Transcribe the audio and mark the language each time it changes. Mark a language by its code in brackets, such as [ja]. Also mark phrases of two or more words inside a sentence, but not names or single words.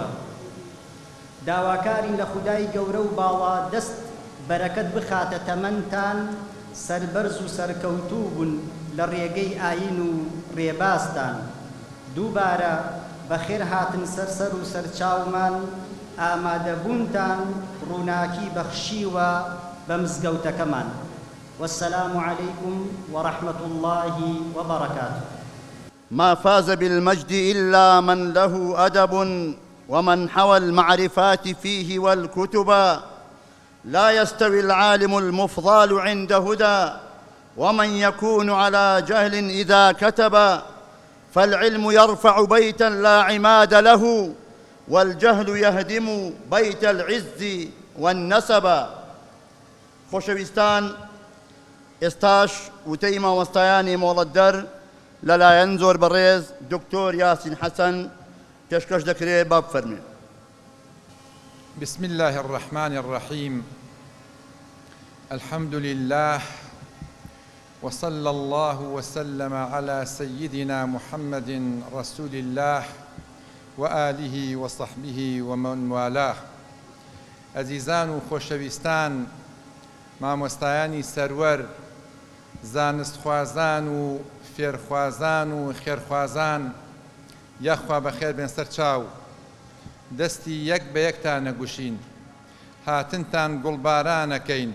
[ckb] داواکارین لە خودای گەورە و باڵا دەست بەرەکەت بخاتە تەمەنتان، سەربەرز و سەرکەوتوو بوون لە ڕێگەی ئاین و ڕێبازتان. دووبارە بەخێر هاتن سەرسەر و سەرچاومان، ئامادەبوونتان ڕووناکی بەخشیوە بە مزگەوتەکەمان. [ar] والسلام عليكم ورحمة الله وبركاته. ما فاز بالمجد إلا من له أدب ومن حوى المعرفات فيه والكتب. لا يستوي العالم المفضال عند هدى ومن يكون على جهل إذا كتب. فالعلم يرفع بيتا لا عماد له والجهل يهدم بيت العز والنسب. [ckb] خۆشەویستان، ئێستاش وتەی مامۆستایانی مۆڵەت دەر لەلایەن زۆر بەڕێز دکتۆر یاسین حەسەن پێشکەش دەکرێت با بفەرمێ. [ar] بسم الله الرحمن الرحيم. الحمد لله وصلى الله وسلم على سيدنا محمد رسول الله وآله وصحبه ومن والاه. [ckb] ئەزیزان و خۆشەویستان، مامۆستایانی سەروەر، زانستخوازان و فێرخوازان و خێرخوازان، یەخوا بەخێر بێن سەر چاو، دەستی یەک بە یەکتان نەگوشین، هاتنتان گوڵبارانەکەین.